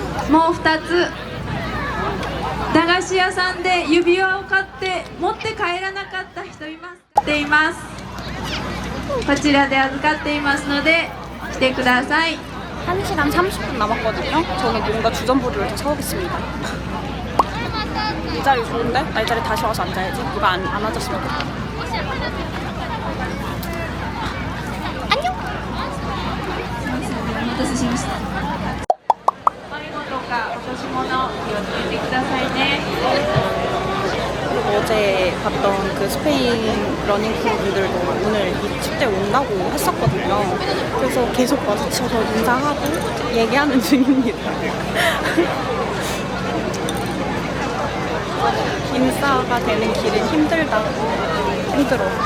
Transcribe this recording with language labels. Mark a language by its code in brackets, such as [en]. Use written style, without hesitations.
[ja] もう2つ、駄菓子屋さんで指輪を買って持って帰らなかった人います。こちらで預かっていますので来てください。 [ko] 1시간 30분 남았거든요. 저는 뭔가 주전부리를 더 사오겠습니다. 이 자리 좋은데? 나 이 자리 다시 와서 앉아야지. 누가 안 앉았으면 좋겠다. 안녕! [ja] お待たせしました。迷子とか落とし物気をつけてくださいね。 [ko] 그리고 어제 봤던 그 스페인 러닝크루 분들도 오늘 이 축제 온다고 했었거든요. 그래서 계속 마주쳐서 인사하고 얘기하는 중입니다. 인싸가 되는 길은 힘들어.